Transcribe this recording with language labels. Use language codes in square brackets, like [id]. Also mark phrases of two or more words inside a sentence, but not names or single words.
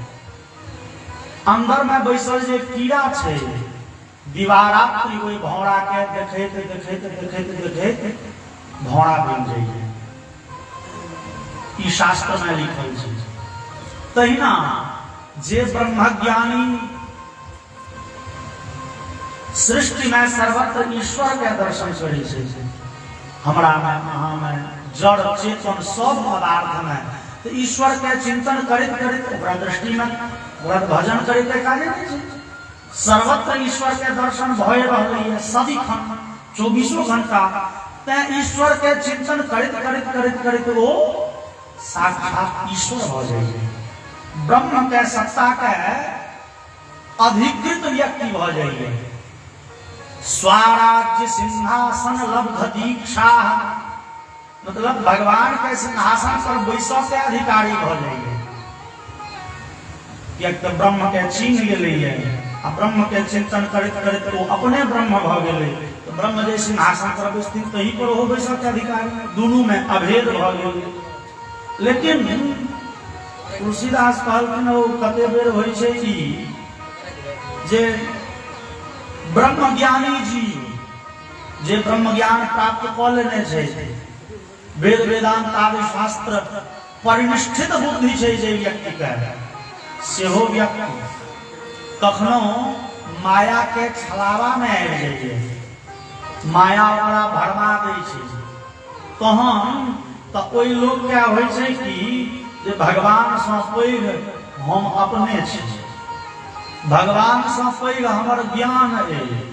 [mai] अंदर में बैसल जे कीड़ा छै दीवारात्रि ओहि भौरा के देखैत देखैत देखैत देखैत भौरा बन जाइए ई शास्त्र में लिखल छै तहिना जे ब्रह्मज्ञानी सृष्टि में सर्वत्र ईश्वर के दर्शन करे छै हमरा में अहाँ में जड़ चेतन सब पदार्थ में तो ईश्वर के चिंतन करैत करैत ओकरा दृष्टि में व्रत भजन करैत काजे नहीं छै सर्वत्र ईश्वर के दर्शन भय रहलै सदिखन 24 घंटा ते ईश्वर के चिंतन करैत करैत करैत करैत वो साक्षात ईश्वर हो जाइए ब्रह्म के सत्ता के अधिकृत व्यक्ति हो जाइए [sa] स्वराज्य सिंहासन लब्ध दीक्षा [mai] मतलब भगवान के सिंहासन पर बैसब के अधिकारी हो जाइए तो ब्रह्म के छीन गेलै आ ब्रह्म के चिंतन करैत करैत वो अपने ब्रह्म भ गेलै तो ब्रह्म जे सिंहासन पर बैसथिन तही पर हो बैसब के अधिकारी दुनू में अभेद भ गेलै लेकिन तुलसीदास कहलखिन ओ कते बेर होइ छै कि जे ब्रह्म ज्ञानी जीव जे ब्रह्म ज्ञान प्राप्त क लेने छै वेद वेदांत आदि शास्त्र परिनिष्ठित बुद्धि छै जे व्यक्ति के सेहो व्यक्ति कखनो माया के छलावा में आबि जाइए माया ओकरा भरमा दै छै तहन तो ओइ लोग के होइ छै कि जे भगवान से पैघ हम अपने छी भगवान से पैघ हमर ज्ञान है